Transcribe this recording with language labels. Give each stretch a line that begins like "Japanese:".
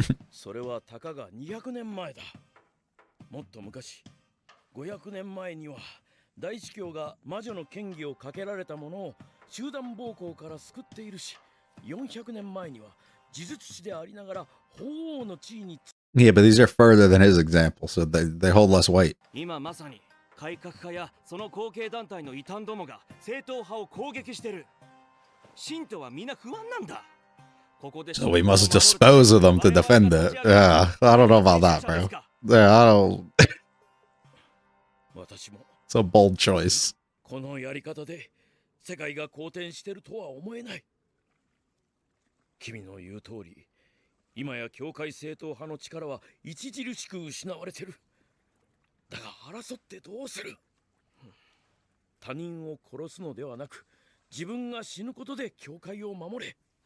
Japanese: それはたかが200年前だ。もっと昔、500年前には大司教が魔女の権威をかけられたものを集団暴行から救っているし、400年前には呪術師でありながら法王の地位に。
English: Yeah, but these are further than his example, so they hold less weight.
Japanese: 今まさに改革派やその後継団体の異端どもが正統派を攻撃してる。信徒はみんな不安なんだ。
English: So we must dispose of them to defend it. Yeah, I don't know about that, bro. Yeah, I don't. It's a bold choice.
Japanese: このやり方で世界が好転してるとは思えない。君の言う通り、今や教会正統派の力は著しく失われてる。だが争ってどうする？他人を殺すのではなく、自分が死ぬことで教会を守れ。